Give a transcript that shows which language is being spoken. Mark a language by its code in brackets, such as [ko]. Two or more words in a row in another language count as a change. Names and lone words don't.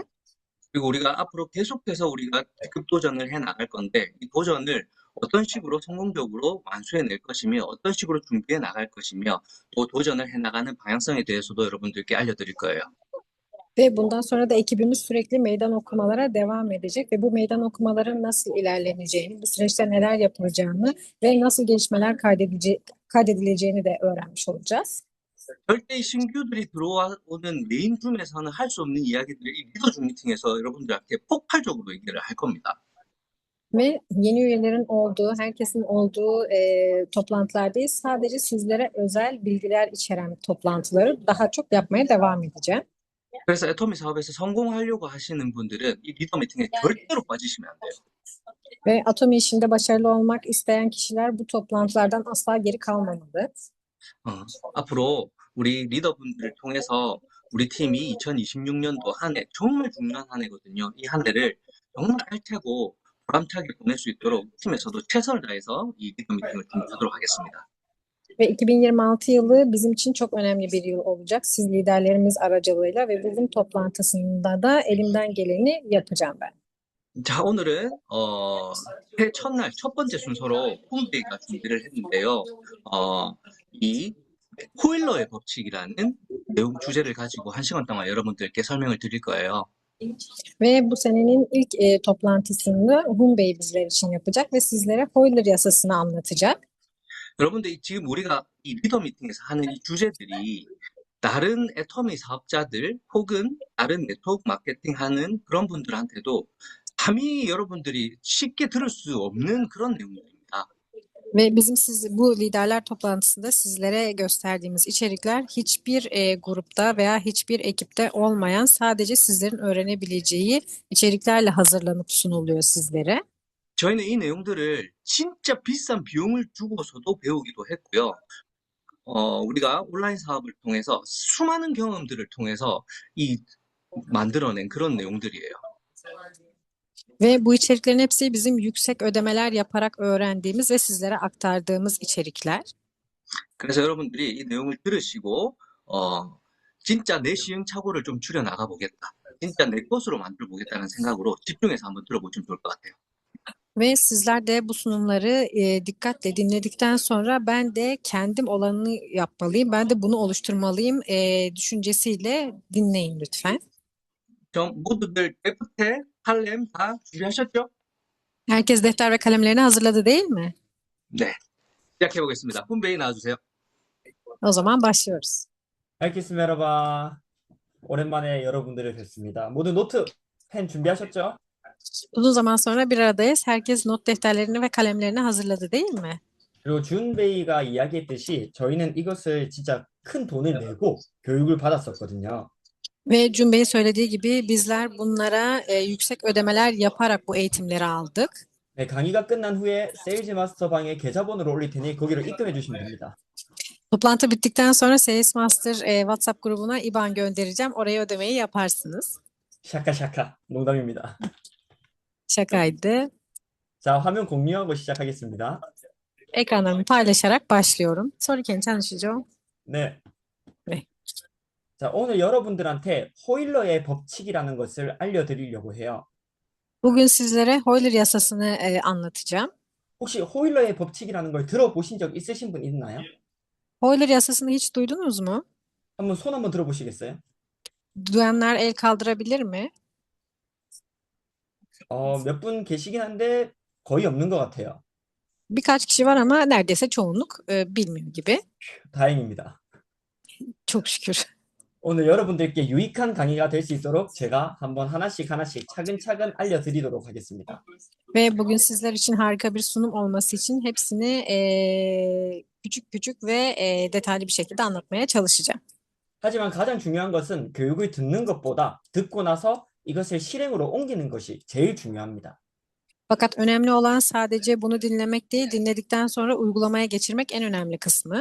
[ko] 그리고 우리가 앞으로 계속해서 우리가 직급 도전을 해 나갈 건데 이 도전을 어떤 식으로 성공적으로 완수해낼 것이며 어떤 식으로 준비해 나갈 것이며 또 도전을 해 나가는 방향성에 대해서도 여러분들께 알려드릴 거예요. [tr] Ve bundan sonra da ekibimiz sürekli meydan okumalara devam edecek ve bu meydan okumaların nasıl ilerleneceğini, bu süreçte neler yapılacağını ve nasıl gelişmeler kaydedileceğini de öğrenmiş olacağız. [ko] 절대 이 신규들이 들어오는 메인 줌에서는 할 수 없는 이야기들을 이 리더 줌 미팅에서 여러분들한테 폭발적으로 얘기를 할 겁니다. [tr] Ve yeni üyelerin olduğu, herkesin olduğu toplantılar değil, sadece sizlere özel bilgiler içeren toplantıları daha çok yapmaya devam edeceğim. [ko] 그래서 애터미 사업에서 성공하려고 하시는 분들은 이 리더 미팅에 절대로 빠지시면 안 돼요. [tr] Ve Atomi işinde başarılı olmak isteyen kişiler bu toplantılardan asla geri kalmamalı. [ko] 앞으로 우리 리더분들을 통해서 우리 팀이 2026년도 한 해 정말 중요한 한 해거든요. 이 한 해를 정말 알차고 보람차게 보낼 수 있도록 팀에서도 최선을 다해서 이 리더 미팅을 준비하도록 하겠습니다. [tr] Ve 2026 yılı bizim için çok önemli bir yıl olacak. Siz liderlerimiz aracılığıyla ve bugün toplantısında da elimden geleni yapacağım ben. [ko] 자, 오늘은 새 첫날 첫 번째 순서로 홈페이지가 준비를 했는데요. 이 코일러의 법칙이라는 내용 주제를 가지고 1시간 동안 여러분들께 설명을 드릴 거예요. [tr] Ve bu senenin ilk toplantısını Bey bizler için yapacak ve sizlere Hoyler yasasını anlatacak. [ko] 여러분들 지금 우리가 이 리더 미팅에서 하는 이 주제들이 다른 애터미 사업자들 혹은 다른 네트워크 마케팅 하는 그런 분들한테도 감히 여러분들이 쉽게 들을 수 없는 그런 내용들입니다. [tr] Ve bizim bu liderler toplantısında sizlere gösterdiğimiz içerikler hiçbir grupta veya hiçbir ekipte olmayan sadece sizlerin öğrenebileceği içeriklerle hazırlanıp sunuluyor sizlere. [ko] 저희는 이 내용들을 진짜 비싼 비용을 주고서도 배우기도 했고요. 우리가 온라인 사업을 통해서 수많은 경험들을 통해서 만들어낸 그런 내용들이에요. [tr] Ve bu içeriklerin hepsi bizim yüksek ödemeler yaparak öğrendiğimiz ve sizlere aktardığımız içerikler. [ko] 그래서 여러분들이 이 내용을 들으시고 진짜 내 시행착오를 좀 줄여 나가 보겠다. 진짜 내 것으로 만들어 보겠다는 생각으로 집중해서 한번 들어보시면 좋을 것 같아요. [tr] Ve sizler de bu sunumları dikkatle dinledikten sonra ben de kendim olanını yapmalıyım, ben de bunu oluşturmalıyım düşüncesiyle dinleyin lütfen. [ko] 좀 모두들 애프테, 칼렘 다 준비하셨죠? [tr] Herkes defter ve kalemlerini hazırladı değil mi? [ko] 네, 시작해 보겠습니다. 홈베이 나와주세요. [tr] O zaman başlıyoruz. [ko] 알겠습니다. merhaba. 오랜만에 여러분들을 뵙습니다. 모두 노트, 펜 준비하셨죠? [tr] Uzun zaman sonra bir aradayız. Herkes not defterlerini ve kalemlerini hazırladı değil mi? [ko] 그리고 준베이가 이야기했듯이 저희는 이것을 진짜 큰 돈을 내고 교육을 받았었거든요. [tr] Ve Cun Bey'in söylediği gibi bizler bunlara yüksek ödemeler yaparak bu eğitimleri aldık. [ko] 네, 강의가 끝난 후에 세일즈 마스터 방에 계좌번호를 올릴 테니 거기로 입금해 주시면 됩니다. [tr] Toplantı bittikten sonra Sales Master WhatsApp grubuna IBAN göndereceğim. Oraya ödemeyi yaparsınız. [ko] 샤카샤카 농담입니다. [tr] Şakaydı. [ko] 자, 화면 공유하고 시작하겠습니다. [tr] Ekranlarımı paylaşarak başlıyorum. [ko] 소리 괜찮으시죠? 네. 네. 자, 오늘 여러분들한테 호일러의 법칙이라는 것을 알려드리려고 해요. [tr] Bugün sizlere Euler yasasını anlatacağım. [ko] 혹시 호일러의 법칙이라는 걸 들어보신 적 있으신 분 있나요? [tr] Euler yasasını hiç duydunuz mu? [ko] 한번 손 한번 들어보시겠어요? [tr] Duyanlar el kaldırabilir mi? [ko] 몇 분 계시긴 한데 거의 없는 것 같아요. [tr] Birkaç kişi var ama neredeyse çoğunluk bilmiyor gibi. [ko] 다행입니다. [tr] Çok şükür. [ko] 오늘 여러분들께 유익한 강의가 될 수 있도록 제가 한번 하나씩 차근차근 알려드리도록 하겠습니다. [tr] Ve bugün sizler için harika bir sunum olması için hepsini küçük küçük ve detaylı bir şekilde anlatmaya çalışacağım. [ko] 하지만 가장 중요한 것은 교육을 듣는 것보다 듣고 나서 이것을 실행으로 옮기는 것이 제일 중요합니다. [tr] Fakat önemli olan sadece bunu dinlemek değil, dinledikten sonra uygulamaya geçirmek en önemli kısmı.